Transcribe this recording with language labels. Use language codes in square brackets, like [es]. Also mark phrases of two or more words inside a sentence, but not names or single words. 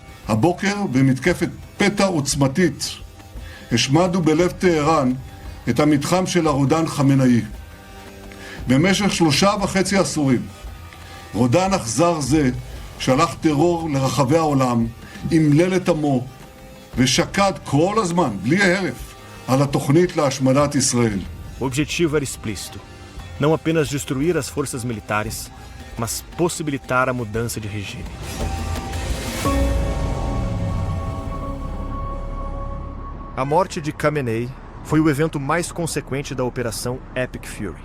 [he] הבוקר במתקפת פתע עוצמתית השמדנו בלב טהרן את המתחם של הרודן חמינאי. במשך 3.5 עשורים רודן אכזר זה שלח טרור לרחבי העולם, אמלל את עמו ושקד כל הזמן, בלי הרף, על התוכנית להשמדת ישראל. [pt] O objetivo era explícito. Não apenas destruir as forças militares, mas possibilitar a mudança de regime. A morte de Khamenei foi o evento mais consequente da Operação Epic Fury.